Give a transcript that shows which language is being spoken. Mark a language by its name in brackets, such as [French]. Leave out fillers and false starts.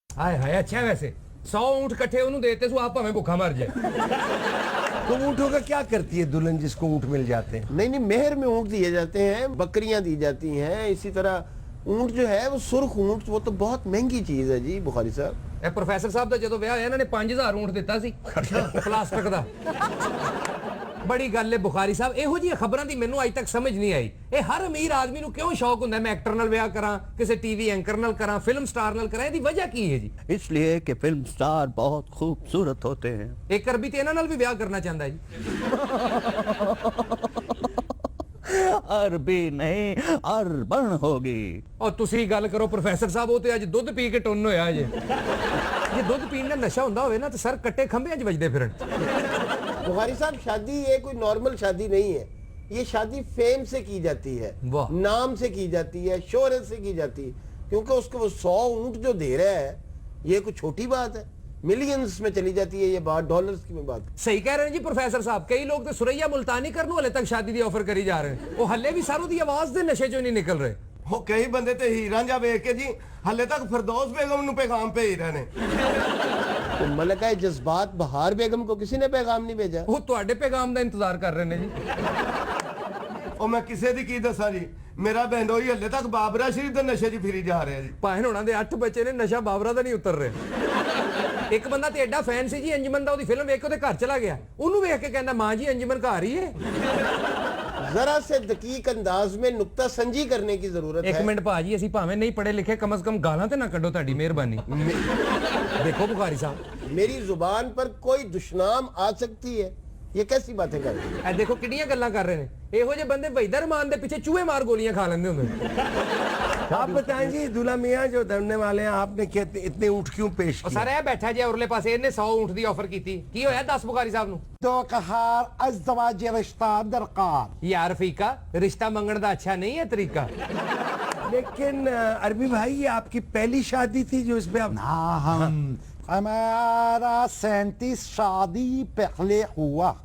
[Hindi] हाय हाय अच्छा है वैसे 100 ऊँट इकट्ठे उन्हें देते सो आप हमें भूखा मर जाए। तो ऊँटों का क्या करती है दुल्हन जिसको ऊँट मिल जाते हैं? नहीं नहीं, मेहर में ऊँट दिए जाते हैं, बकरियां दी जाती हैं, इसी तरह ऊँट जो है वो सुर्ख ऊँट, वो तो बहुत महंगी चीज है जी बुखारी साहब। [Punjabi] ਇਹ ਪ੍ਰੋਫੈਸਰ ਸਾਹਿਬ ਦਾ ਜਦੋਂ ਵਿਆਹ ਹੋਇਆ ਇਹਨਾਂ ਨੇ 5000 ਊਂਠ ਦਿੱਤਾ ਸੀ ਪਲਾਸਟਿਕ ਦਾ। ਬੜੀ ਗੱਲ ਹੈ ਬੁਖਾਰੀ ਸਾਹਿਬ, ਇਹੋ ਜਿਹੀਆਂ ਖਬਰਾਂ ਦੀ ਮੈਨੂੰ ਅੱਜ ਤੱਕ ਸਮਝ ਨਹੀਂ ਆਈ। ਇਹ ਹਰ ਅਮੀਰ ਆਦਮੀ ਨੂੰ ਕਿਉਂ ਸ਼ੌਕ ਹੁੰਦਾ ਮੈਂ ਐਕਟਰ ਨਾਲ ਵਿਆਹ ਕਰਾਂ, ਕਿਸੇ ਟੀਵੀ ਐਂਕਰ ਨਾਲ ਕਰਾਂ, ਫਿਲਮ ਸਟਾਰ ਨਾਲ ਕਰਾਂ, ਇਹਦੀ ਵਜ੍ਹਾ ਕੀ ਹੈ ਜੀ? [Hindi] इसलिए कि फिल्म स्टार बहुत खूबसूरत होते हैं। [Punjabi] ਇੱਕ ਅਰਬੀ ਤੇ ਇਹਨਾਂ ਨਾਲ ਵੀ ਵਿਆਹ ਕਰਨਾ ਚਾਹੁੰਦਾ ਜੀ। [Hindi] अरबी नहीं अरबन होगी। [Punjabi] ਔਰ ਤੁਸੀਂ ਗੱਲ ਕਰੋ ਪ੍ਰੋਫੈਸਰ ਸਾਹਿਬ, ਉਹ ਤੇ ਅੱਜ ਦੁੱਧ ਪੀ ਕੇ ਟੁੰਨ ਹੋਇਆ ਜੇ। ਜੇ ਦੁੱਧ ਪੀਣ ਦਾ ਨਸ਼ਾ ਹੁੰਦਾ ਹੋਵੇ ਨਾ ਤੇ ਸਰ ਕੱਟੇ ਖੰਭਿਆਂ 'ਚ ਵੱਜਦੇ ਫਿਰਨ। [Hindi] बुखारी साहब शादी ये कोई नॉर्मल शादी नहीं है, ये शादी फेम से की जाती है, वाह। नाम से की जाती है, शोहरत से की जाती है, क्योंकि उसको वो 100 ऊँट जो दे रहा है ये कोई छोटी बात है, मिलियंस में चली जाती है ये बात, डॉलर्स की मैं बात। [Punjabi] ਸਹੀ ਕਹਿ ਰਹੇ ਨੇ ਜੀ ਪ੍ਰੋਫੈਸਰ ਸਾਹਿਬ, ਕਈ ਲੋਕ ਤੇ ਸੁਰਈਆ ਮੁਲਤਾਨੀ ਕਰਨ ਨੂੰ ਹਲੇ ਤੱਕ ਸ਼ਾਦੀ ਦੀ ਆਫਰ ਕਰੀ ਜਾ ਰਹੇ ਨੇ, ਉਹ ਹੱਲੇ ਵੀ ਸਾਰੋਂ ਦੀ ਆਵਾਜ਼ ਦੇ ਨਸ਼ੇ 'ਚੋਂ ਨਹੀਂ ਨਿਕਲ ਰਹੇ। ਉਹ ਕਈ ਬੰਦੇ ਤੇ ਹੀਰਾਂ ਜਾ ਵੇਖ ਕੇ ਜੀ ਹੱਲੇ ਤੱਕ ਫਿਰਦੌਸ ਬੇਗਮ ਨੂੰ ਪੈਗਾਮ ਭੇਜ ਰਹੇ ਨੇ। [Hindi] तो मलका जज्बात बहार बेगम को किसी ने पैगाम नहीं भेजा। [Punjabi] ਉਹ ਤੁਹਾਡੇ ਪੈਗਾਮ ਦਾ ਇੰਤਜ਼ਾਰ ਕਰ ਰਹੇ ਨੇ ਜੀ। ਉਹ ਮੈਂ ਕਿਸੇ ਦੀ ਕੀ ਦੱਸਾਂ ਜੀ, ਮੇਰਾ ਬਹਿਨੋਈ ਹੱਲੇ ਤੱਕ ਬਾਬਰਾ ਸ਼ਰੀਫ ਦੇ ਨਸ਼ੇ 'ਚ ਫਿਰੀ ਜਾ ਰਿਹਾ ਜੀ। ਭਾਵੇਂ ਉਹਨਾਂ ਦੇ 8 ਬੱਚੇ ਨੇ, ਨਸ਼ਾ ਬਾਬਰਾ ਦਾ ਨਹੀਂ ਉਤਰ ਰਿਹਾ। ਇੱਕ ਬੰਦਾ ਤੇ ਐਡਾ ਫੈਨ ਸੀ ਜੀ ਅੰਜਮਨ ਦਾ, ਉਹਦੀ ਫਿਲਮ ਵੇਖ ਕੇ ਉਹਦੇ ਘਰ ਚਲਾ ਗਿਆ, ਉਹਨੂੰ ਵੇਖ ਕੇ ਕਹਿੰਦਾ ਮਾਂ ਜੀ ਅੰਜਮਨ ਘਰ ਹੀ ਹੈ। [Hindi] जरा से दकीक अंदाज में नुक्ता संजी करने की जरूरत [Punjabi] ਇੱਕ [Hindi] है। [Punjabi] ਮਿੰਟ ਭਾਜੀ, ਅਸੀਂ ਭਾਵੇਂ ਨਹੀਂ ਪੜ੍ਹੇ ਲਿਖੇ, ਕਮ ਸੇ ਕਮ ਗਾਲਾਂ ਤੇ ਨਾ ਕੱਢੋ, ਤੁਹਾਡੀ ਮਿਹਰਬਾਨੀ। ਦੇਖੋ ਬੁਖਾਰੀ ਸਾਹਿਬ, [Hindi] मेरी जुबान पर कोई दुश्नाम आ सकती है, ये कैसी बातें कर रही है? [Punjabi] ਇਹ ਦੇਖੋ ਕਿੰਨੀਆਂ ਗੱਲਾਂ ਕਰ ਰਹੇ ਨੇ। ਇਹੋ ਜਿਹੇ ਬੰਦੇ ਵਹੀਦਾ रहमान ਦੇ ਪਿੱਛੇ ਚੂਹੇ ਮਾਰ ਗੋਲੀਆਂ ਖਾ ਲੈਂਦੇ ਹੁੰਦੇ। [Hindi] आप बताएं जी दूल्हा मियाँ जो धरने वाले हैं, आपने इतने ऊँट क्यों पेश [Punjabi] ਉਹ [Hindi] किए? [Punjabi] ਸਰ ਇਹ ਬੈਠਾ ਜੇ ਉਰਲੇ ਪਾਸੇ, ਇਹਨੇ 100 ਊਂਠ ਦੀ ਆਫਰ ਕੀਤੀ, ਕੀ ਹੋਇਆ 10 ਬੁਖਾਰੀ ਸਾਹਿਬ ਨੂੰ? [Hindi] तो कहार अज़दवाज रिश्ता दरकार। [Punjabi] यार फीका, रिश्ता मंगण दा अच्छा नहीं है तरीका। [Hindi] लेकिन अरबी भाई ये आपकी पहली शादी थी जो इसमें आप... हमारा 37 शादी पहले हुआ।